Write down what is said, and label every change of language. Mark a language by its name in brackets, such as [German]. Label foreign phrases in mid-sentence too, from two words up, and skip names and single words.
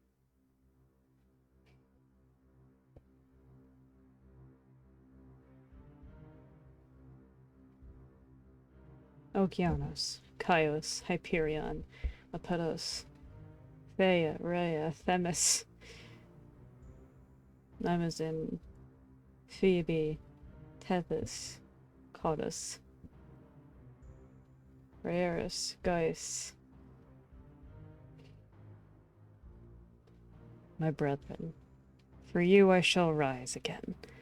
[English] Okeanos, Chios, Hyperion, Apetos, Theia, Rhea, Themis, Amazon, Phoebe, Tethys, Codus, Rhaeris, Gaius. My brethren, for you I shall rise again.